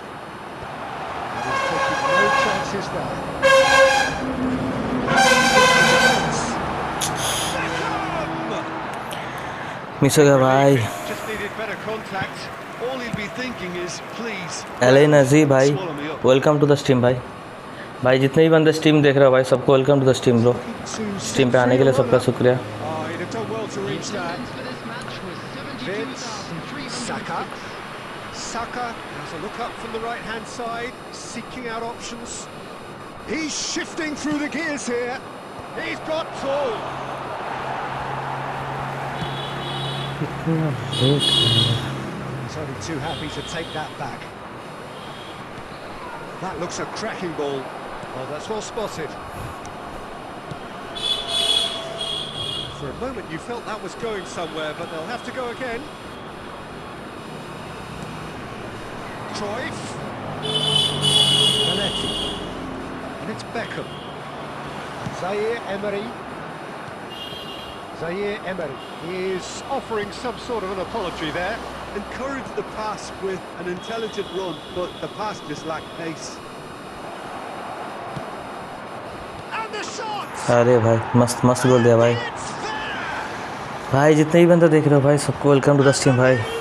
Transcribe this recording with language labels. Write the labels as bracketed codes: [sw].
[en] And he's taking no chances there. [hi] Miss हो गया भाई। [en] Just needed better contact. All he'll be thinking is, please, [hi] L नजी भाई, [en] swallow me up. Welcome to the stream भाई। [hi] भाई जितने भी बंदे स्ट्रीम देख रहे हो भाई, सबको [en] Welcome to the stream bro. [hi] Stream पे आने के लिए सबका शुक्रिया। [en] Oh, he'd have done well to reach that. For this match was Vince, 72,300 Saka. Saka has a look up from the right-hand side, seeking out options. He's shifting through the gears here. He's got two. He's only too happy to take that back. That looks a cracking ball. Oh, that's well spotted. For a moment you felt that was going somewhere, but they'll have to go again. Cruyff. Zanetti. And it's Beckham. Zaire Emery. Zaire Emery. He is offering some sort of an apology there. Encourage the pass with an intelligent run, but the pass just lacked pace. And the shot! [hi] अरे भाई मस्त मस्त गोल दिया भाई। [en] It's there! [hi] भाई जितने भी बंदे देख रहे हो भाई, सबको [en] welcome to the stream [hi] भाई।